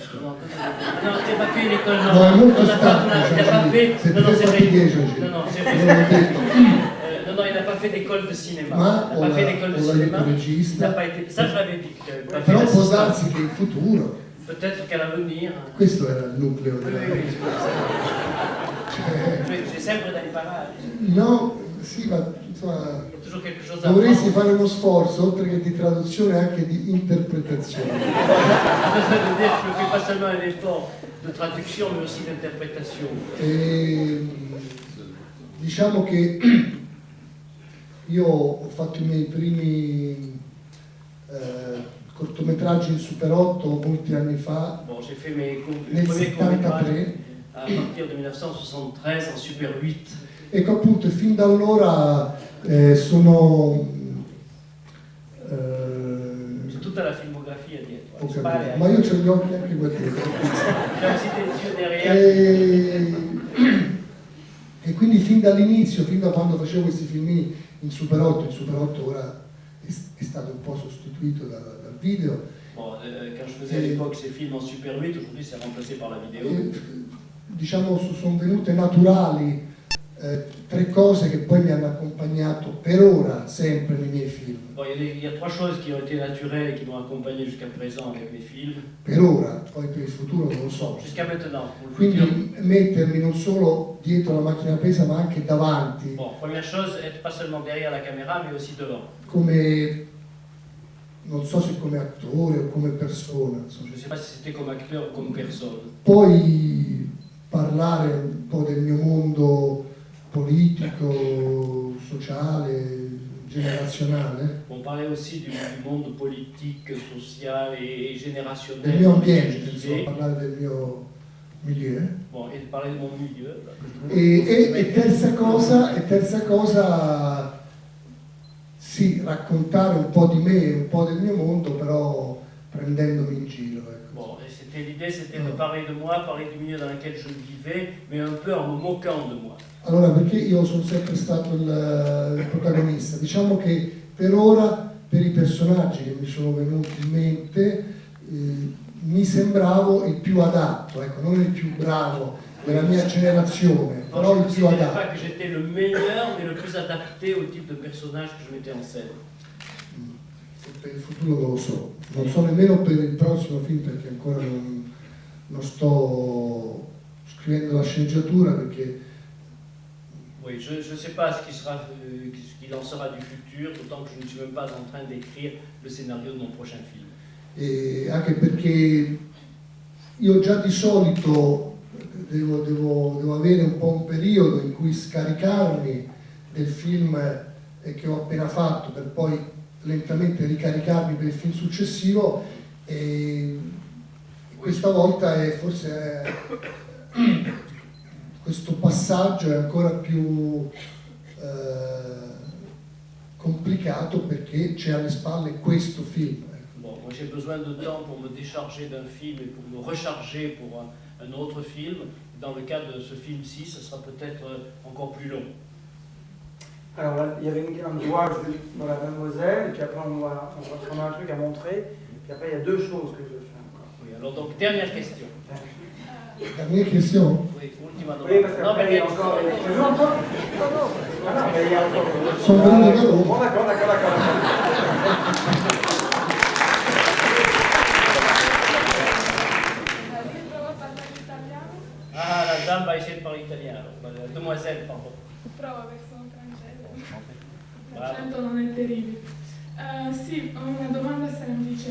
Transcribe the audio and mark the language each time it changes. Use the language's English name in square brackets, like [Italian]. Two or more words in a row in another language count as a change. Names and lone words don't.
[French] Non, tu n'as pas fait une école, non. [Italian] No, è molto [French] Non, tu [Italian] stanco, [French] n'as pas fait. [Italian] se [French] Non, non, c'est vrai. fatigué, Non, non, c'est [Italian] non l'ho [French] vrai. [Italian] detto. [French] Non, il n'a pas fait d'école de cinéma. [Italian] Ma [French] Il n'a pas fait d'école de cinéma. [Italian] l'aiuto [French] Il n'a [Italian] regista, [French] pas été. Ça, je l'avais dit. qu'il n'avait pas fait [Italian] però può [French] d'assistant. [Italian] darsi che in futuro, [French] Peut-être qu'à l'avenir. [Italian] questo era il nucleo [French] Oui, [Italian] della... [French] oui, [Italian] Cioè, J'ai sempre da imparare. no, sì, ma insomma, [French] Il y a toujours quelque chose à [Italian] dovresti [French] apprendre. [Italian] fare uno sforzo, oltre che di traduzione, anche di interpretazione. [French] Ça veut dire que je ne fais pas seulement un effort de traduction, mais aussi d'interprétation. [Italian] E, diciamo che io ho fatto i miei primi cortometraggi in Super 8 molti anni fa, [French] Bon, j'ai fait mes [Italian] nel [French] premiers courts-métrages [Italian] 73, [French] à partir de 1973 en Super 8. [Italian] ecco appunto, e fin da allora sono... [French] J'ai toute la filmographie dietro. [Italian] ho alle capito, spalle, ma io ho gli occhi anche qua dietro. [French] J'ai aussi des yeux derrière. [Italian] E quindi fin dall'inizio, fin da quando facevo questi filmini in Super 8, il Super 8 ora è stato un po' sostituito dal video, [French] Bon, quand je faisais à l'époque ces films en Super 8, aujourd'hui c'est remplacé par la vidéo. [Italian] e, diciamo sono venute naturali 3 cose che poi mi hanno accompagnato per ora sempre nei miei film, [French] Bon, il y a 3 choses qui ont été naturelles et qui m'ont accompagné jusqu'à présent avec mes films. [Italian] per ora, poi per il futuro non lo so. [French] Jusqu'à maintenant, pour le futur. [Italian] Quindi mettermi non solo dietro la macchina presa ma anche davanti, [French] Bon, première chose, être pas seulement derrière la caméra, mais aussi devant. [Italian] come, non so se come attore o come persona, insomma. [French] Je ne sais pas si c'était comme acteur ou comme personne. [Italian] Poi parlare un po' del mio mondo politico, sociale, generazionale, [French] On parlait aussi du monde politique, social et générationnel. [Italian] del mio [French] dans lequel [Italian] ambiente, [French] je [Italian] insomma, [French] vivais. [Italian] parlare del mio milieu. [French] Bon, et de parler de mon milieu. là, que je trouve [Italian] E terza cosa, sì, raccontare un po' di me, un po' del mio mondo, però prendendomi in giro. Ecco. [French] Bon, et l'idée, c'était de parler de moi, parler du milieu dans lequel je vivais, mais un peu en me moquant de moi. [Italian] Allora, perché io sono sempre stato il protagonista? Diciamo che per ora, per i personaggi che mi sono venuti in mente, mi sembravo il più adatto, ecco, non il più bravo della mia generazione, [French] Non, [Italian] però [French] je [Italian] il [French] ne [Italian] più [French] considérais [Italian] adatto. [French] pas que j'étais le meilleur, mais le plus adapté au type de personnage que je mettais en scène. [Italian] Per il futuro non lo so, non so nemmeno per il prossimo film perché ancora non sto scrivendo la sceneggiatura perché [French] Oui, je ne sais pas ce qu'il en sera du futur, d'autant que je ne suis même pas en train d'écrire le scénario de mon prochain film. [Italian] e anche perché io già di solito devo avere un po' un periodo in cui scaricarmi del film che ho appena fatto per poi lentamente ricaricarmi per il film successivo e questa volta questo passaggio è ancora più complicato perché c'è alle spalle questo film. [French] Bon, moi j'ai besoin de temps pour me décharger d'un film et pour me recharger pour un autre film. Dans le cas de ce film-ci, ce sera peut-être encore plus long. Alors là, il y avait un doigt dans la mademoiselle, et puis après on a un truc à montrer, puis après il y a deux choses que je fais encore. Oui, alors donc, dernière question. [Italian] La mia question? [French] Oui, ultima Oui, [Italian] domanda. [French] parce [Italian] No, [French] qu'après il y a [Italian] perché [French] encore... Tu veux encore? Ah non, mais il y a encore... [Italian] Sono venuto da Roma. [French] Bon, d'accord. Ah, la dame va essayer de parler italien, alors. La demoiselle, pardon. [Italian] Prova perché sono francese. Bravo. L'accento non è terribile. Sì, ho una domanda semplice.